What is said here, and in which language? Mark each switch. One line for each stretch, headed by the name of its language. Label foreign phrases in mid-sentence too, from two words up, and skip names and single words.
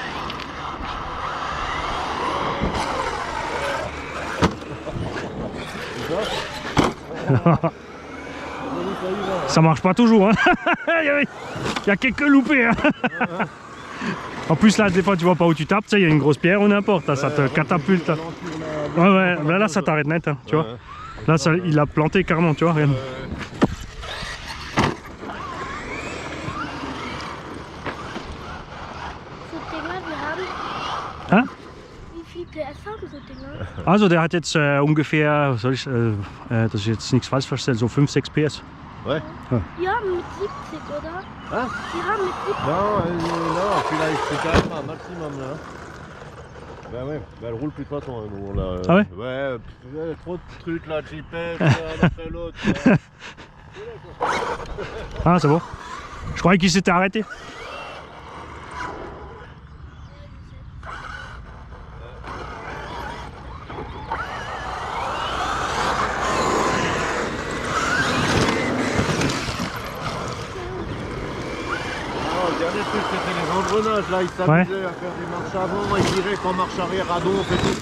French: Ça marche pas toujours, hein. Il y a quelques loupés, hein. En plus là, des fois tu vois pas où tu tapes, tu sais, il y a une grosse pierre ou n'importe, ça te catapulte. Ouais, ouais, là ça t'arrête net, hein, tu vois. Là ça, il a planté carrément, tu vois, regarde.
German: So Dinger, wir haben.
French: Hein?
German: Wie viel PS haben so Dinger? Also der hat jetzt ungefähr, soll ich, dass ich jetzt nichts falsch verstelle, so 5-6 PS.
French: Ouais.
German: Die haben mit 70, oder?
French: Hein?
German: Die haben mit 70.
French: Non, celui-là, c'est quand même un maximum là. Bah ouais, bah elle roule plus de toute façon. Nous, là, Ah ouais? Ouais, trop de trucs là, chipette, l'un après l'autre. Ah c'est bon. Je croyais qu'il s'était arrêté. Le dernier truc c'était les engrenages là, ils s'amusaient à faire des marches avant, ils diraient qu'en marche arrière à donf et tout.